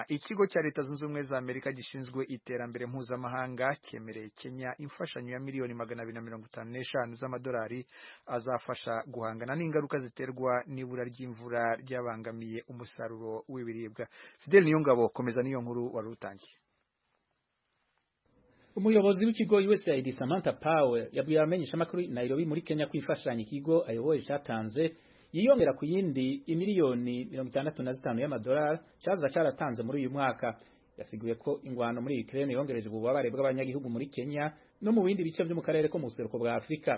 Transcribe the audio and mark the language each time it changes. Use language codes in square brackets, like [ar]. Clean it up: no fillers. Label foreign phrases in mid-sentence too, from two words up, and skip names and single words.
[rn] Ikigo cya Leta Zunze Ubumwe za Amerika gishinzwe iterambere mpuzamahanga cyemereye Kenya imfashanyo ya miliyoni 255 z'amadolari azafasha guhangana n'ingaruka ziterwa n'ibura ry'imvura ryabangamiye umusaruro w'ibiribwa. Fidel Niyongabo, komeza niyo nkuru wari utangiye. Umuyobozi w'ikigo USAID Samantha Power yabwiye abamenyesha makuru Nairobi muri Kenya kwifashanya ikigo ayoboye cyatanze yiyongera ku yindi imiliyoni 65 y'amadolari cyaza cyaratanze muri uyu mwaka. Yasiguye ko ingwano muri Ukraine yongereje ububabare bw'abanyagihugu muri Kenya no mu bindi bice byo mu karere ko mu buseruko bwa Afrika.